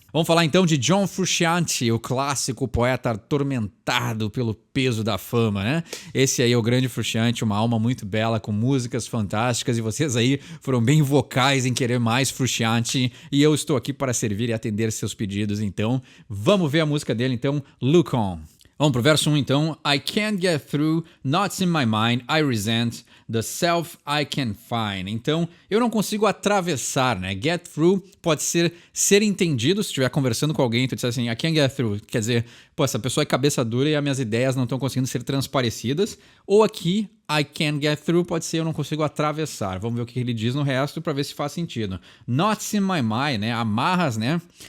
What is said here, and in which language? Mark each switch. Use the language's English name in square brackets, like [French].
[Portuguese] Vamos falar então de John Frusciante, o clássico poeta atormentado pelo peso da fama, né? Esse aí é o grande Frusciante, uma alma muito bela, com músicas fantásticas, e vocês aí foram bem vocais em querer mais Frusciante, e eu estou aqui para servir e atender seus pedidos. Então, vamos ver a música dele, então, Look On. Vamos pro verso 1 então. [English] I can't get through, not in my mind, I resent the self I can find. [Portuguese] Então, eu não consigo atravessar, né? Get through pode ser entendido se estiver conversando com alguém e tu disser assim, [English] I can't get through. [Portuguese] Quer dizer, pô, essa pessoa é cabeça dura e as minhas ideias não estão conseguindo ser transparecidas. Ou aqui, [English] I can't get through [Portuguese] pode ser eu não consigo atravessar. Vamos ver o que ele diz no resto para ver se faz sentido. [English] Not in my mind, [Portuguese] né? Amarras, né?